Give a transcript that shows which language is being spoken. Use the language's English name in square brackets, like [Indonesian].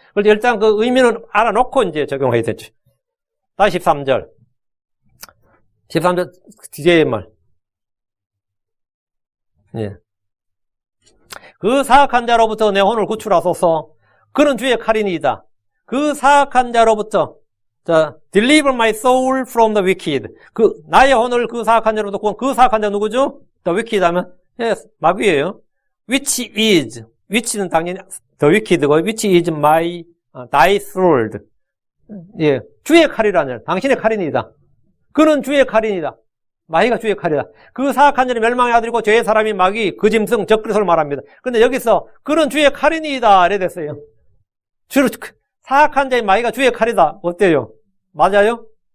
[Korean] 그런데 일단 그 의미는 알아놓고 이제 적용해야 되죠. 다시 13절. 13절 뒤에 말. 예. 그 사악한 자로부터 내 혼을 구출하소서. 그는 주의 칼이니이다. 그 사악한 자로부터, 자, [English] deliver my soul from the wicked. [Korean] 나의 혼을 그 사악한 자로부터 구원. 그 사악한 자 누구죠? [English] the wicked 하면, yes, [Korean] 마귀예요. [English] which는 당연히 the wicked고, which is my, thy sword. [Korean] 예. 주의 칼이라는, 당신의 칼이니이다. 그는 주의 칼이니이다. 마귀가 주의 칼이다. 그 사악한 자는 멸망의 아들이고 죄의 사람이 마귀, 그 짐승, 적그리스도를 말합니다. 근데 여기서 그는 주의 칼이니이다 이래 됐어요. 사악한 자인 마귀가 주의 칼이다. 어때요? 맞아요?